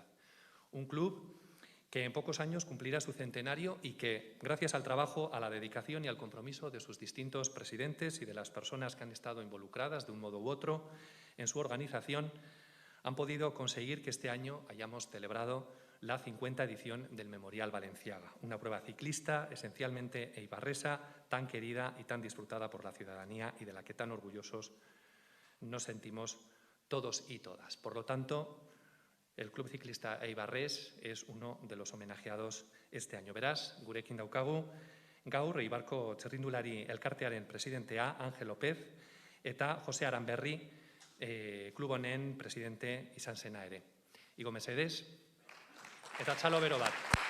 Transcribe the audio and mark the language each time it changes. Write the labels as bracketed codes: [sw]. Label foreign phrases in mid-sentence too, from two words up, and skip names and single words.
[es] Un club que en pocos años cumplirá su centenario y que, gracias al trabajo, a la dedicación y al compromiso de sus distintos presidentes y de las personas que han estado involucradas de un modo u otro en su organización, han podido conseguir que este año hayamos celebrado la 50ª edición del Memorial Balenciaga, una prueba ciclista esencialmente eibarresa, tan querida y tan disfrutada por la ciudadanía y de la que tan orgullosos nos sentimos todos y todas. Por lo tanto, el Club Ciclista Eibarrés es uno de los homenajeados este año. [eu] Beraz, gurekin daukagu, gaur Eibarko txirrindulari elkartearen presidentea Ángel López eta Jose Aranberri klub honen presidente izan zena ere. Igo mesedez, eta txalo bero bat.